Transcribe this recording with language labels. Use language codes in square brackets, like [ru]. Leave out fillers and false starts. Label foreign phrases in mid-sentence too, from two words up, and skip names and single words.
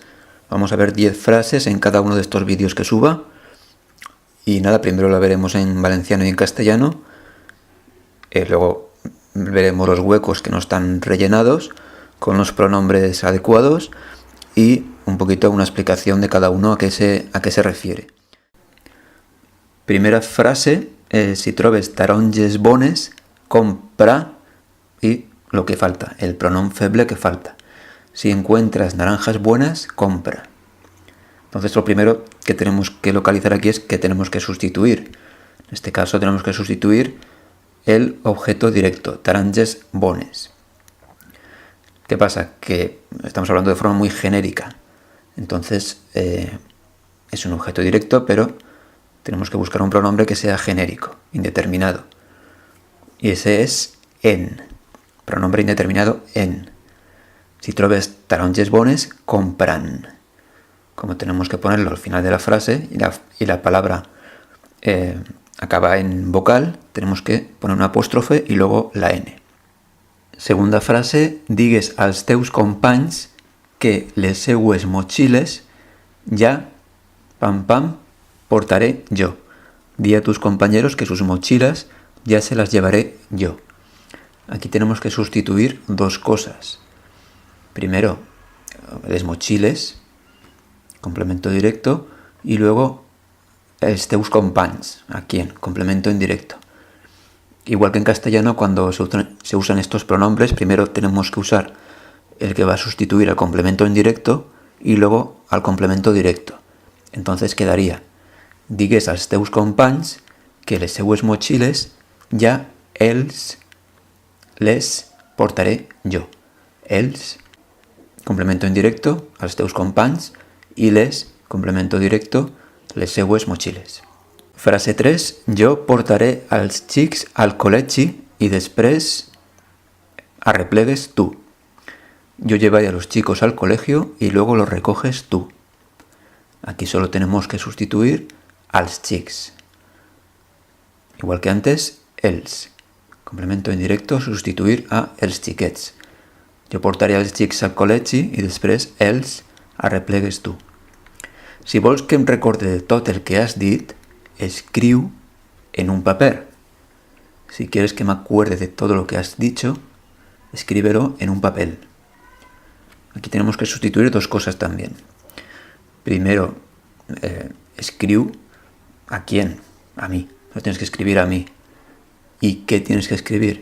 [es] Vamos a ver 10 frases en cada uno de estos vídeos que suba. Y nada, primero la veremos en valenciano y en castellano. Luego veremos los huecos que no están rellenados con los pronombres adecuados y un poquito una explicación de cada uno a qué se refiere. [ca] Primera frase, si trobes taronges bones, [es] compra, y lo que falta, el pronombre feble que falta. Si encuentras naranjas buenas, compra. Entonces lo primero que tenemos que localizar aquí es que tenemos que sustituir. En este caso tenemos que sustituir el objeto directo, [ca] taronges bones. [es] ¿Qué pasa? Que estamos hablando de forma muy genérica. Entonces es un objeto directo, pero tenemos que buscar un pronombre que sea genérico, indeterminado. Y ese es en. Pronombre indeterminado en. [ca] Si trobes taronges bones, compran. [es] Como tenemos que ponerlo al final de la frase y la palabra acaba en vocal, tenemos que poner un apóstrofe y luego la n. Segunda frase, [ca] digues als teus companys que les seues motxilles ya, pam pam, portaré yo. [es] Di a tus compañeros que sus mochilas ya se las llevaré yo. Aquí tenemos que sustituir dos cosas. Primero, [ca] les mochiles, [es] complemento directo, y luego [ca] els teus companys, [es] ¿a quién? Complemento indirecto. Igual que en castellano, cuando se usan estos pronombres, primero tenemos que usar el que va a sustituir al complemento indirecto y luego al complemento directo. Entonces quedaría, [ca] digues als teus companys que les seues motxilles ja els les portaré jo. Els, [es] complemento indirecto, [ca] als teus companys, i les, [es] complemento directo, [ca] les seues motxilles. [es] Frase 3. [ca] Jo portaré als xics al col·legi i després arreplegues tú. [es] Yo llevaré a los chicos al colegio y luego los recoges tú. Aquí solo tenemos que sustituir [ca] als xics. [es] Igual que antes, els. Complemento indirecto, sustituir [ca] a els xiquets. Jo portaré els xics al col·legi i després els arreplegues tu. Si vols que em recorde de tot el que has dit, escriu en un paper. [es] Si quieres que me acuerde de todo lo que has dicho, escríbelo en un papel. Aquí tenemos que sustituir dos cosas también. Primero, escriu a quién, a mí. Lo tienes que escribir a mí. ¿Y qué tienes que escribir?